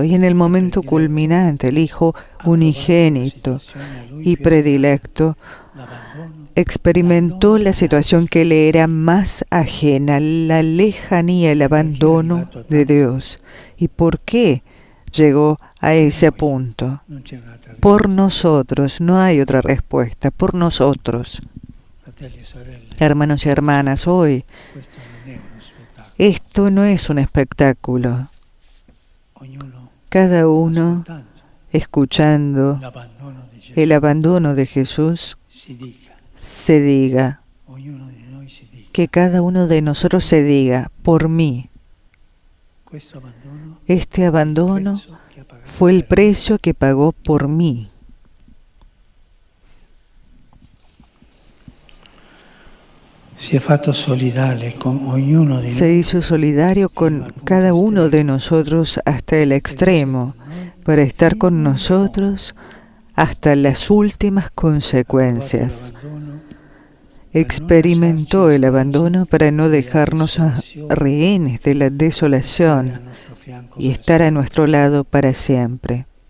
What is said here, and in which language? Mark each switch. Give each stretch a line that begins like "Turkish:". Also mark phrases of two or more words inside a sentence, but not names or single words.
Spanish: Y en el momento culminante, el Hijo unigénito y predilecto experimentó la situación que le era más ajena, la lejanía, el abandono de Dios. ¿Y por qué llegó a ese punto? Por nosotros, no hay otra respuesta, por nosotros. Hermanos y hermanas, hoy Esto no es un espectáculo.
Italian: ognuno
Spanish: Cada uno,
Italian: ascoltando
Spanish: escuchando
Italian: l'abbandono di Gesù,
Spanish: el abandono de Jesús,
Italian: se dica, ognuno di noi si dica,
Spanish: que cada uno de nosotros se diga, por mí.
Italian: questo abbandono
Spanish: Este abandono
Italian: prezzo che ha pagato
Spanish: fue el
Italian: per me.
Spanish: precio que pagó por mí.
Italian: Si è fatto solidale con ognuno di
Spanish: Se
Italian: noi
Spanish: hizo solidario con cada uno de nosotros hasta el extremo, para estar con nosotros hasta las últimas consecuencias. Experimentó el abandono para no dejarnos rehenes de la desolación y estar a nuestro lado para siempre.